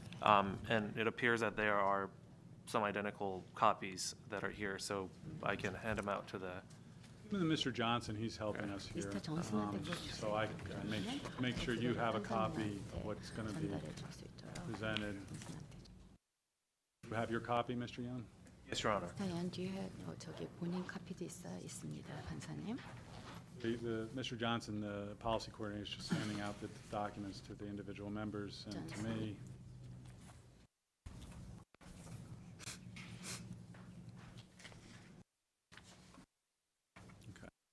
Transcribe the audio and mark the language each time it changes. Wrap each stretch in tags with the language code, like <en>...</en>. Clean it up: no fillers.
<en>And it appears that there are some identical copies that are here, so I can hand them out to the, Mr. Johnson, he's helping us here. Mr. Johnson, So I can make sure you have a copy of what's going to be presented. You have your copy, Mr. Young? yes, Your Honor.</en> <ko>사연 뒤에 저기 본인 카피도 있습니다, 판사님.</ko> <en>Mr. Johnson, the policy coordinator, is just handing out the documents to the individual members and to me. Okay.</en>